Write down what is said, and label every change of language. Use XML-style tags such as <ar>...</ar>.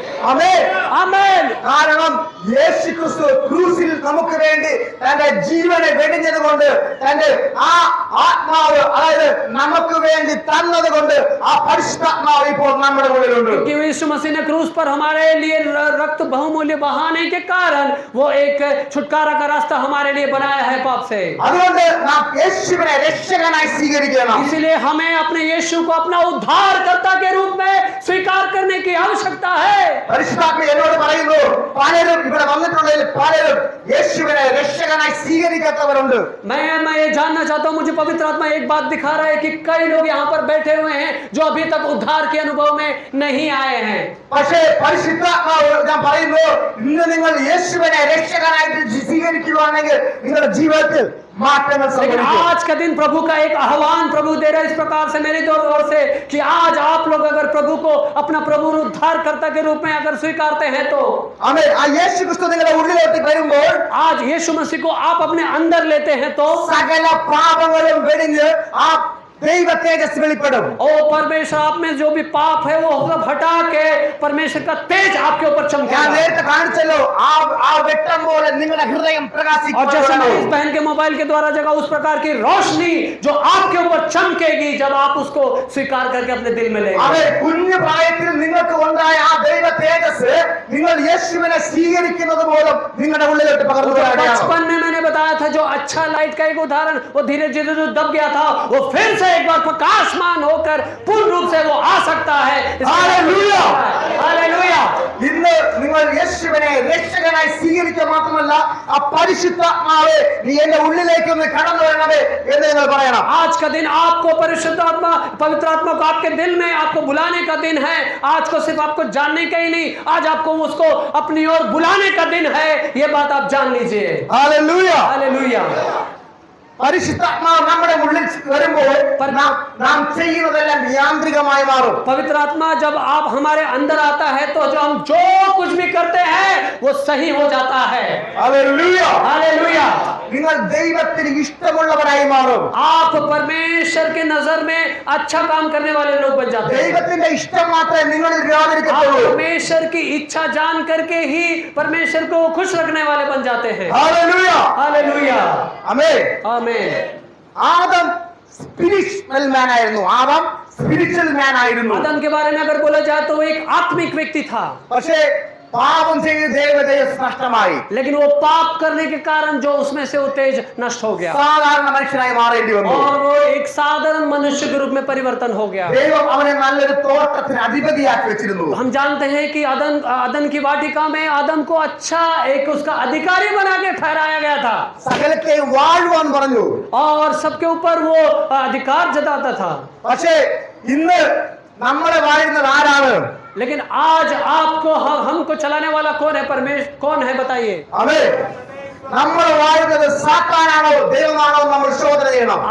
<ml>ആമേൻ.</ml> <hi>आमीन।</hi> <ml>കാരണം യേശു ക്രിസ്തു ക്രൂസിൽ നമുക്ക് വേണ്ടി തന്റെ ജീവനെ വെടിഞ്ഞത് കൊണ്ട് തന്റെ ആ ആത്മാവ് അതായത് നമുക്ക് വേണ്ടി തന്നത് കൊണ്ട് ആ പരിശുദ്ധാത്മാവ് ഇപ്പോൾ നമ്മുടെ ഉള്ളിലുണ്ട്</ml> <hi>क्योंकि यीशु मसीह ने क्रूस पर हमारे लिए रक्त बहुमूल्य बहाने के कारण वो एक छुटकारा का रास्ता हमारे लिए बनाया है पाप से।</hi> <ml>അതുകൊണ്ട് നാം യേശുവിനെ രക്ഷകനായി സ്വീകരിക്കണം</ml> <hi>इसलिए हमें अपने यीशु को अपना उद्धारकर्ता के रूप में स्वीकार करने की आवश्यकता है।</hi> <ml>പരിശുദ്ധാത്മ എന്നോട് പറയുന്നു പലരും ഇവിടെ വന്നിട്ടുള്ളതിൽ പലരും യേശുവിനെ രക്ഷകനായി സ്വീകരിക്കാത്തവരുണ്ട്</ml> <hi>मैं ये जानना चाहता हूँ, मुझे पवित्र आत्मा एक बात दिखा रहा है कि कई लोग यहाँ पर बैठे हुए हैं जो अभी तक उद्धार के अनुभव में नहीं आए हैं।</hi> <ml>പക്ഷേ പരിശുദ്ധാത്മാവ് ഞാൻ പറയുന്നു ഇന്ന് നിങ്ങൾ യേശുവിനെ രക്ഷകനായിട്ട് സ്വീകരിക്കുകയാണെങ്കിൽ നിങ്ങളുടെ ജീവിതത്തിൽ മാറ്റങ്ങൾ</ml> <hi>लेकिन</hi> <ml>സംഭവിക്കും</ml> <hi>आज का दिन प्रभु का एक आह्वान प्रभु दे रहा है इस प्रकार से मेरी ओर से कि आज आप लोग अगर प्रभु को अपना प्रभु उद्धारकर्ता के रूप में अगर स्वीकारते हैं तो</hi> <ml>ആമേൻ ആ യേശു ക്രിസ്തു നിങ്ങളുടെ ഉള്ളിലോട്ട് വരുമ്പോൾ</ml> <hi>आज यीशु मसीह को आप अपने अंदर लेते हैं तो</hi> <ml>സകല പാപങ്ങളും വെടിഞ്ഞ് ആ ദൈവ തേജസ് വെളിപ്പെടും</ml> <hi>ओ परमेश्वर आप में जो भी पाप है वो सब हटा के परमेश्वर का तेज आपके ऊपर</hi> <ml>ഞാൻ</ml> <hi>चमकेगा।</hi> <ml>നേരത്തെ കാണിച്ചല്ലോ ആ വെട്ടം പോലെ നിങ്ങളുടെ ഹൃദയം</ml> <hi>और जैसे मैं इस</hi> <ml>പ്രകാശിക്കും</ml> <hi>बहन के मोबाइल के द्वारा जगह उस प्रकार की रोशनी जो आपके ऊपर चमकेगी जब आप उसको स्वीकार करके अपने दिल में लेंगे।</hi> <ml>അവൻ കുഞ്ഞു പ്രായത്തിൽ നിങ്ങൾക്ക് ഉണ്ടായ ആ ദൈവ തേജസ് നിങ്ങൾ യേശുവിനെ സ്വീകരിക്കുന്നത് മൂലം നിങ്ങളുടെ ഉള്ളിലോട്ട് പകർന്നു വരികയാണ്</ml> <hi>बचपन में मैंने बताया था जो अच्छा लाइट का एक उदाहरण, वो धीरे धीरे जो दब गया था वो फिर से एक बार प्रकाशमान होकर पूर्ण रूप से वो आ सकता है। हालेलुया! हालेलुया!</hi> <ml>ഇന്ന് നിങ്ങൾ യേശുവിനെ രക്ഷകനായി സ്വീകരിക്കുക മാത്രമല്ല ആ പരിശുദ്ധാത്മാവേ നീ എന്റെ ഉള്ളിലേക്ക് ഒന്ന് കടന്നു വരണമേ എന്ന് നിങ്ങൾ പറയണം</ml> <hi>आज का दिन आपको परिशुद्ध आत्मा, पवित्र आत्मा को आपके दिल में आपको बुलाने का दिन है। आज को सिर्फ आपको जानने का ही नहीं, आज आपको उसको अपनी ओर बुलाने का दिन है। ये बात आप जान लीजिए।</hi> <ml>Hallelujah</ml> <hi>hallelujah!</hi> <ml>പരിശുദ്ധാത്മാവ് നമ്മുടെ ഉള്ളിൽ വരുമ്പോൾ നാം ചെയ്യുന്നതെല്ലാം യാന്ത്രികമായി മാറും</ml> <hi>पवित्र आत्मा जब आप हमारे अंदर आता है तो जो हम जो कुछ भी करते हैं वो सही हो जाता है।</hi> <ml>Hallelujah</ml> <hi>hallelujah!</hi> <ml>നിങ്ങൾ ദൈവത്തിന് ഇഷ്ടമുള്ളവരായി മാറും.</ml> <hi>आप परमेश्वर के नजर में अच्छा काम करने वाले लोग बन जाते हैं.</hi> <ml>ദൈവത്തിന്റെ ഇഷ്ടം മാത്രമേ നിങ്ങളിൽ</ml> <hi>आप</hi> <ml>വ്യാപരിക്കത്തുള്ളൂ.</ml> <hi>परमेश्वर की इच्छा जान करके ही परमेश्वर को खुश रखने वाले बन जाते हैं.</hi> <ml>ഹല്ലേലൂയ.</ml> <hi>हालेलुया,</hi> <ml>ആമേൻ.</ml> <hi>आमीन.</hi> <ml>ആദം സ്പിരിച്വൽ മാൻ ആയിരുന്നു. ആദം സ്പിരിച്വൽ മാൻ ആയിരുന്നു.</ml> <hi>आदम के बारे में अगर बोला जाए तो वो एक आत्मिक व्यक्ति था,</hi> <ml>പക്ഷേ പാപം ചെയ്ത് ദൈവതേജസ് നഷ്ടമായി.</ml> <hi>लेकिन वो पाप करने के कारण जो उसमें से वो तेज नष्ट हो गया</hi> <ml>സാധാരണ മനുഷ്യനായി മാറേണ്ടി വന്നു.</ml> <hi>और वो एक साधारण मनुष्य के रूप में परिवर्तन हो गया.</hi> <ml>ദൈവം അവനെ നല്ലൊരു തോട്ടത്തിന് അധിപതിയാക്കി വെച്ചിരുന്നു.</ml> <hi>हम जानते हैं कि अदन की वाटिका में आदम को अच्छा एक उसका अधिकारी बना के ठहराया गया था</hi> <ml>സകലത്തെയും വാഴുവാൻ പറഞ്ഞു.</ml> <hi>और सबके ऊपर वो अधिकार जताता था.</hi> <ml>പക്ഷേ ഇന്ന് നമ്മളെ വാഴുന്നത് ആരാണ്?</ml> <hi>लेकिन आज आपको हमको चलाने वाला कौन है? परमेश्वर कौन है बताइए?</hi> <ml>ആമേൻ. നമ്മൾ വാഴുന്നത് സാത്താനാണോ ദൈവമാണോ നമ്മൾ ശോധന ചെയ്യണം.</ml>